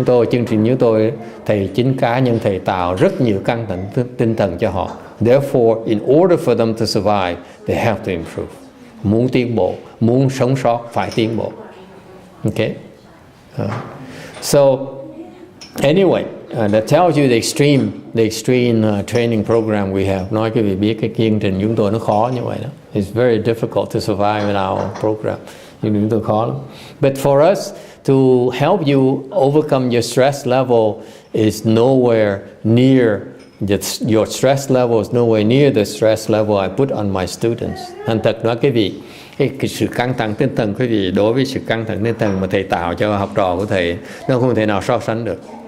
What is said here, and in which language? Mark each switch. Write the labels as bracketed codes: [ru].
[vi] Chương trình chúng tôi, thầy chính cá nhân thầy tạo rất nhiều căng thẳng tinh thần cho họ. [en] Therefore, in order for them to survive, they have to improve. [vi] Muốn tiến bộ, muốn sống sót phải tiến bộ. [en] Okay. So anyway, that tells you the extreme training program we have. [vi] Nói quý vị biết cái chương trình chúng tôi nó khó như vậy đó. [en] It's very difficult to survive in our program. [vi] Chúng tôi khó lắm. [en] But for us to help you overcome your stress level is nowhere near your stress level is nowhere near the stress level I put on my students. [vi] Thành thật nói quý vị, cái sự căng thẳng tinh thần quý vị đối với sự căng thẳng tinh thần mà thầy tạo cho học trò của thầy nó không thể nào so sánh được.